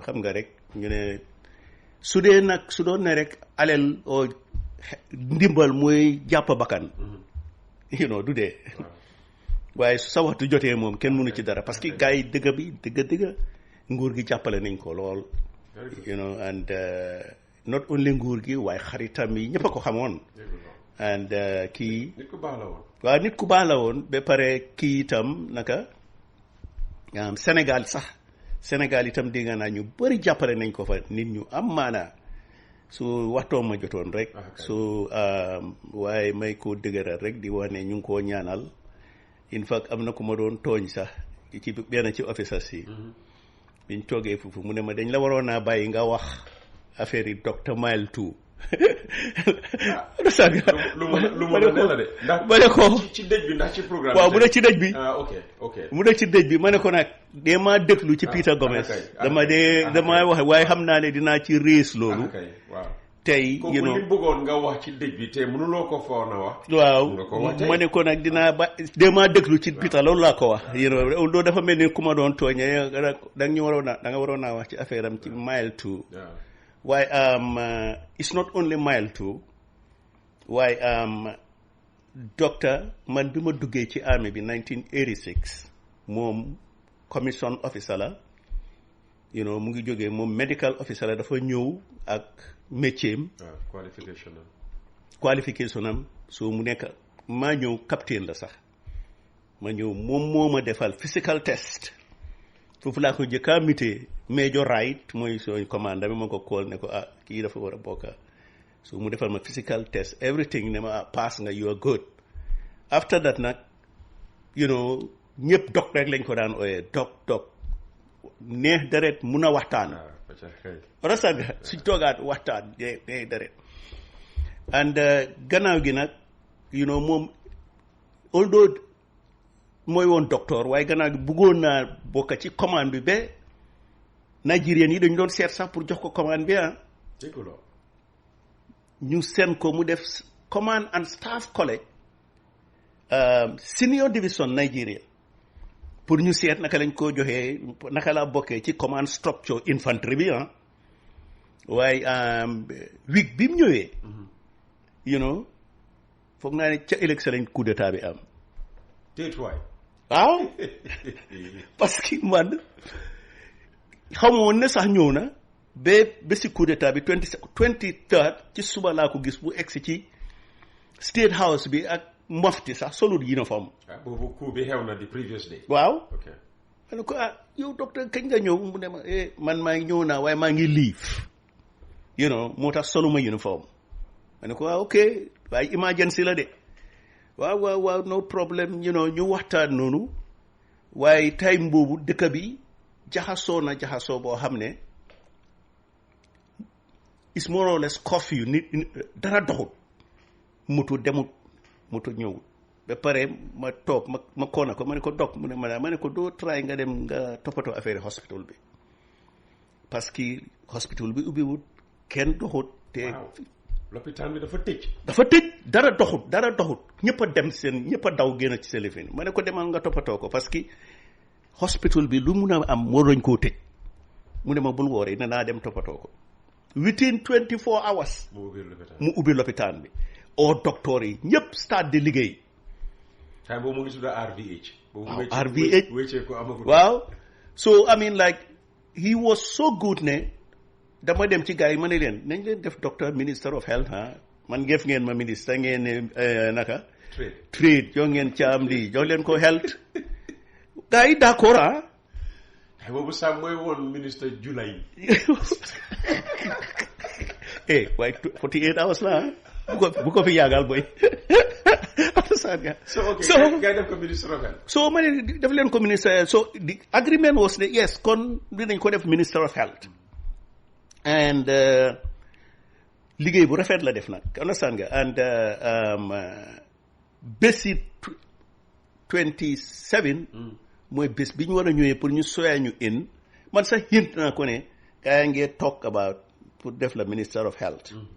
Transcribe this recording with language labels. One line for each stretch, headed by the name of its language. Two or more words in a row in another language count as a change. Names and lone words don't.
Wolof: xam nga rek ñu ne su doon ne rek alal o ndimbal mooy jàpp bakkan du dee waaye su sa waxtu jotee moom kenn mënu ci dara
French: parce que
Wolof: gars yi dëgg nguur gi jàppale nañ ko lool
English: and not only
Wolof: nguur gi waaye xaritam yi ñëpp a ko xamoon and kii nit ku baax la woon ba pare kii itam naka Sénégal itam dégg naa ñu bëri jàppale nañ ko fa nit ñu am maanaa su waxtoom ma jotoon rek su waaye may ko dëgëral rek di wax ne ñu ngi koo ñaanal
English: in fact
Wolof: am na ku ma doon tooñ sax ci benn ci officers yi biñ toogee foofu mu ne ma dañ la waroon naa bàyyi nga wax affaire yi docteur Mile 2 lu ma la de ndax ma ne ko ci dëj bi ndax ci programme waaw mu ne ci dëj bi ok mu ne ci dëj bi ma ne ko nag dee maa déglu ci Peter Gomez dama wax waaye xam naa ne dinaa ci rees loolu tey kooku li bëggoon nga wax ci dëj bi te mënuloo ko foog na wax waaw ma ne ko nag dinaa ba dee maa déglu ci Peter loolu laa ko wax loolu dafa mel ni ku ma doon tooñee da nga waroon naa wax ci affaire am ci Mile 2 waaye
English: it's not only Mile 2
Wolof: waaye docteur man bi ma duggee ci army bi 1986 moom commission officer la mu ngi jógee moom
English: medical officer
Wolof: la dafa ñëw ak métier am qualification am so mu nekk maa ñëw capitaine la sax ma ñëw moom moo ma defal
English: physical test
Wolof: foofu laa ko jëkkaa mité Major Wright mooy sooy commande bi ma ko call ne ko kii dafa war a bokka so mu defal ma
English: physical test everything
Wolof: ne ma pass nga
English: you are good after that
Wolof: nag ñëpp dog rek lañ ko daan ooyee dog neex deret mun a waxtaan rasa nga suñ toogaat waxtaan neex deret and gannaaw gi nag moom although mooy woon docteur waaye gannaaw gi bëggoon naa bokka ci commande bi ba Nigérian yi dañu doon seet sax pour jox ko commande bi ñu seen ko mu def
English: command and staff college senior division
Wolof: Nigeria pour ñu seet naka lañ ko joxee naka laa bokkee ci
English: command structure infantry
Wolof: bi waaye week bi mu ñëwee foog naa ne ca élection lañ
French: coup d'état
Wolof: bi am waaw
French: parce que
Wolof: man xamoon ne sax ñëw na ba si
French: coup d'état
Wolof: bi 23 ci suba laa ko gis bu egsi ci
English: state house
Wolof: bi ak mofti sax solut uniforme boobu coup bi xew na
English: the previous day
Wolof: waaw ma ne ko yow docteur kañ nga ñëw mu ne ma man maa ngi ñëw naa waaye maa ngi leave moo tax soluma uniforme ma ne ko ok waaye emergency la de waaw
English: no problem
Wolof: ñu waxtaan noonu waaye time boobu dëkk bi jaxasoo boo xam ne
English: is more or less curfew
Wolof: nit dara doxut moto demut moto ñëwut ba pare ma toog ma koona ko ma ne ko dog mu ne ma ne ko doo try nga dem nga toppatoo affaire hospital bi
French: parce que
Wolof: hospital bi ubbiwut kenn doxut te lopitaan bi dafa tëj dara doxut ñëpp a daw génn ci téléphone ma ne ko demal nga toppatoo ko
French: parce que
Wolof: hospital bi lu mun a am moo doñ koo tëj mu ne ma bul wooree ne naa dem toppatoo ko
English: within 24 hours
Wolof: mu ubbi lopitaan bi docteur yi ñëpp start di liggéey time boobu mu ngi tudda RVH RVH wéccee ko amagul waaw
English: so I mean like he was so good
Wolof: ne dama dem ci gars yi ma ne leen nañ leen def docteur
English: minister of health
Wolof: man ngeen ngeen ma ministre ngeen ne naka trade jox ngeen caam lii jox leen ko health gars yi d'accord boobu Sam mooy woon ministre Julay waaye 48 hours la bu ko fi yàggal boy.
English: So okay, guy
Wolof: def ko
English: Minister of Health.
Wolof: So ma ne def leen ko minister.
English: So the agreement was
Wolof: ne yes kon dinañ ko def
English: Minister of Health.
Wolof: And liggéey bu rafet la def nag understand nga and bési 27 mooy bés bi ñu war a ñëwee pour ñu soya ñu in man sax hint naa ko ne kaa ngee talk about pour def la
English: Minister of Health